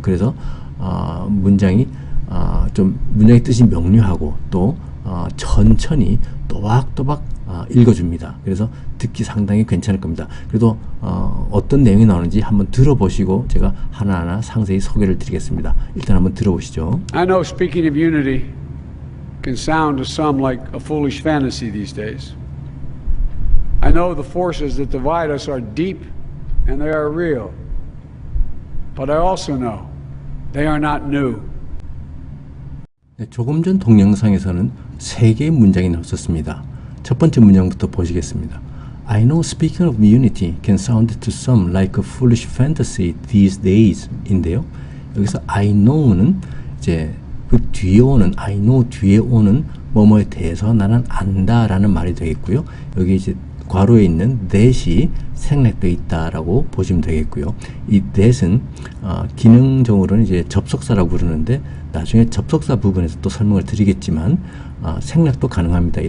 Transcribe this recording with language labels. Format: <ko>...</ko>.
<ko>그래서 문장이 문장의 뜻이 명료하고 또 천천히 또박또박 읽어줍니다. 그래서 듣기 상당히 괜찮을 겁니다. 그래도 어떤 내용이 나오는지 한번 들어보시고 제가 하나하나 상세히 소개를 드리겠습니다. 일단 한번 들어보시죠.</ko> <en>I know speaking of unity can sound to some like a foolish fantasy these days. I know the forces that divide us are deep and they are real. But I also know they are not new.</en> <ko>조금 전 동영상에서는 세 개의 문장이 나왔었습니다. 첫 번째 문장부터 보시겠습니다.</ko> <en>I know speaking of unity can sound to some like a foolish fantasy these days 인데요.</en> <ko>여기서 I know 는 이제 그 뒤에 오는 I know 뒤에 오는 뭐뭐에 대해서 나는 안다라는 말이 되겠고요. 여기 이제 괄호에 있는 that이 생략되어 있다라고 보시면 되겠고요. 이 that은 기능적으로는 이제 접속사라고 부르는데 나중에 접속사 부분에서 또 설명을 드리겠지만 생략도 가능합니다.</ko>